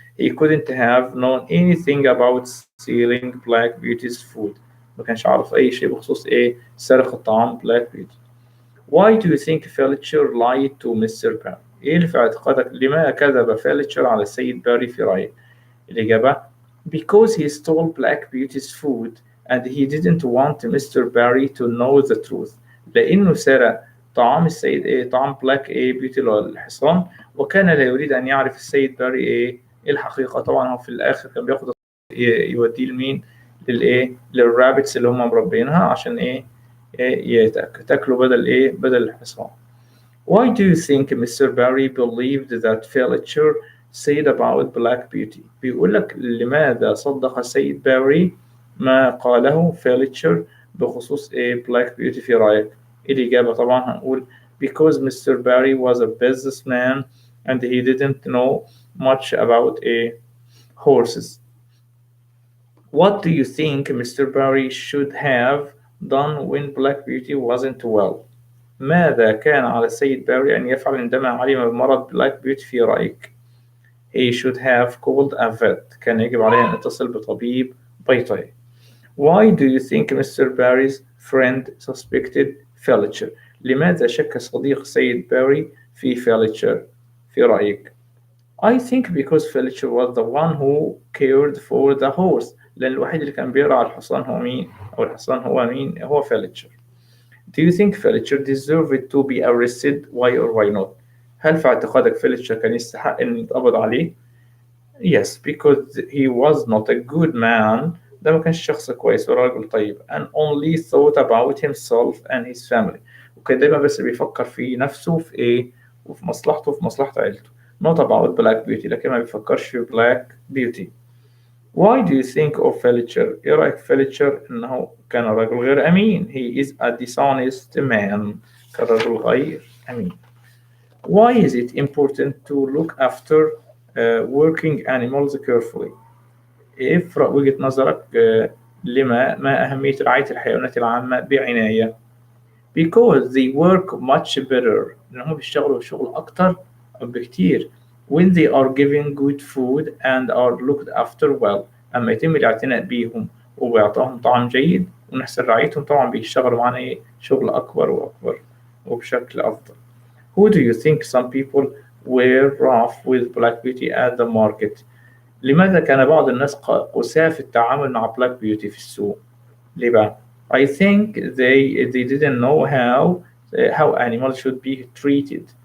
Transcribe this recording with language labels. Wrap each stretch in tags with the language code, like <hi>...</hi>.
<en>He couldn't have known anything about stealing Black Beauty's food.</en> <ar>ما كانش عارف أي شيء بخصوص إيه سرقة طعام Black Beauty.</ar> <en>Why do you think Fletcher lied to Mr.</en> <ar>Barry؟ إيه اللي في اعتقادك لما كذب فيلتشر على السيد باري في رأيك؟ الإجابة</ar> <en>because he stole Black Beauty's food and he didn't want Mr. Barry to know the truth.</en> <ar>لأنه سرق طعام السيد إيه طعام بلاك إيه بيوتي الحصان وكان لا يريد أن يعرف السيد باري إيه الحقيقة. طبعا هو في الآخر كان بياخد يوديه لمين للإيه للرابتس اللي هم مربينها عشان إيه تاكلوا بدل إيه بدل الحصان.</ar> <en>Why do you think Mr.</en> <ar>Barry believed that Fletcher said about Black Beauty؟ بيقول لك لماذا صدق السيد باري ما قاله فيلتشر بخصوص إيه Black Beauty في رأيك؟ الإجابة طبعا هنقول</ar> <en>because Mr. Barry was a businessman and he didn't know much about horses. What do you think Mr. Barry should have done when Black Beauty wasn't well؟</en> <ar>ماذا كان على السيد باري أن يفعل عندما علم بمرض بلاك بيوتي في رأيك؟</ar> <en>He should have called a vet.</en> <ar>كان يجب عليه أن يتصل بطبيب بيطري.</ar> <en>Why do you think Mr. Barry's friend suspected Fletcher؟</en> <ar>لماذا شك صديق السيد باري في فيلتشر في رأيك؟</ar> <en>I think because Fletcher was the one who cared for the horse.</en> <ar>لأن الوحيد اللي كان بيرعى الحصان هو مين؟ أو الحصان هو مين؟ هو فيلتشر.</ar> <en>Do you think Fletcher deserved to be arrested? Why or why not؟</en> <ar>هل في اعتقادك فيلتشر كان يستحق أن يتقبض عليه؟</ar> <en>Yes, because he was not a good man.</en> <ar>ده ما كانش شخص كويس وراجل طيب.</ar> <en>And only thought about himself and his family.</en> <ar>وكان دايما بس بيفكر في نفسه في إيه؟ وفي مصلحته وفي مصلحة عيلته.</ar> <en>Not about Black Beauty.</en> <ar>لكن ما بيفكرش في Black Beauty.</ar> <en>Why do you think of Fletcher؟</en> <ar>إيه رأيك فيلتشر إنه كان رجل غير أمين؟</ar> <en>He is a dishonest man.</en> <ar>كان رجل غير أمين.</ar> <en>Why is it important to look after working animals carefully؟</en> <ar>افرق وجهة نظرك ما أهمية رعاية الحيوانات العامة بعناية؟</ar> <en>Because they work much better.</en> <ar>لأنهم بيشتغلوا شغل أكتر بكتير.</ar> <en>When they are given good food and are looked after well.</en> <ar>أما يتم الاعتناء بيهم وبيعطاهم طعام جيد ونحسن رعايتهم طبعا بيشتغلوا معنا شغل أكبر وأكبر وبشكل أفضل.</ar> <en>Who do you think some people were rough with Black Beauty at the market؟</en> <ar>لماذا كان بعض الناس قساة في التعامل مع Black Beauty في السوق؟ ليه بقى؟</ar> <en>I think they didn't know how animals should be treated.</en>